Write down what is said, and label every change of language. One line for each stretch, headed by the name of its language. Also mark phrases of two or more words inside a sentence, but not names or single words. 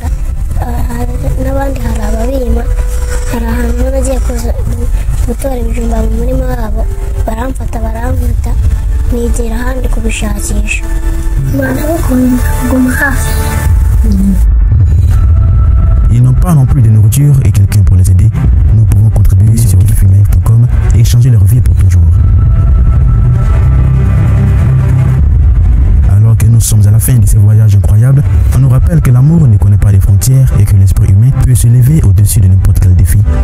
Kinyarwanda: n'abandi hari ababima, hari ahantu nagiye gutora ibijumba mu murima wabo baramfata barankubita nigera ahandi kubishakisha.
French: Ils n'ont pas non plus de nourriture et quelqu'un pour les aider. Nous pouvons contribuer sur wifimef.com et changer leur vie pour toujours. Alors que nous sommes à la fin de ces voyages incroyables, on nous rappelle que l'amour ne connaît pas les frontières et que l'esprit humain peut se lever au-dessus de n'importe quel défi.